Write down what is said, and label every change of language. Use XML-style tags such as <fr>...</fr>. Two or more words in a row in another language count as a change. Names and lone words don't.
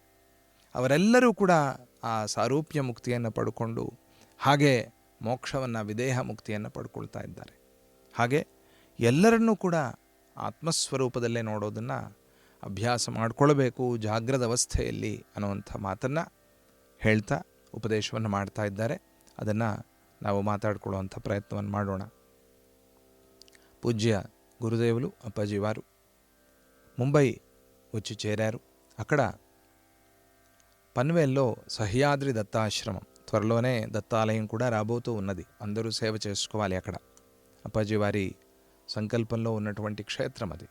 <kn>ಅವರೆಲ್ಲರೂ ಕೂಡ ಆ ಸಾರೂಪ್ಯ ಮುಕ್ತಿಯನ್ನು ಪಡ್ಕೊಂಡು ಹಾಗೆ ಮೋಕ್ಷವನ್ನು, ವಿದೇಹ ಮುಕ್ತಿಯನ್ನು ಪಡ್ಕೊಳ್ತಾ ಇದ್ದಾರೆ. ಹಾಗೆ ಎಲ್ಲರನ್ನೂ ಕೂಡ ಆತ್ಮಸ್ವರೂಪದಲ್ಲೇ ನೋಡೋದನ್ನು ಅಭ್ಯಾಸ ಮಾಡಿಕೊಳ್ಬೇಕು ಜಾಗ್ರದ ಅವಸ್ಥೆಯಲ್ಲಿ ಅನ್ನುವಂಥ ಮಾತನ್ನು ಹೇಳ್ತಾ ಉಪದೇಶವನ್ನು ಮಾಡ್ತಾ ಇದ್ದಾರೆ. ಅದನ್ನು ನಾವು ಮಾತಾಡಿಕೊಳ್ಳುವಂಥ ಪ್ರಯತ್ನವನ್ನು ಮಾಡೋಣ.</kn> <te>పూజ్య గురుదేవులు అప్పాజీ వారు ముంబై వచ్చి చేరారు. అక్కడ పన్వేల్లో సహ్యాద్రి దత్తాశ్రమం, త్వరలోనే దత్తాలయం కూడా రాబోతూ ఉన్నది. అందరూ సేవ చేసుకోవాలి అక్కడ. అప్పాజీ వారి సంకల్పంలో ఉన్నటువంటి క్షేత్రం అది.</te>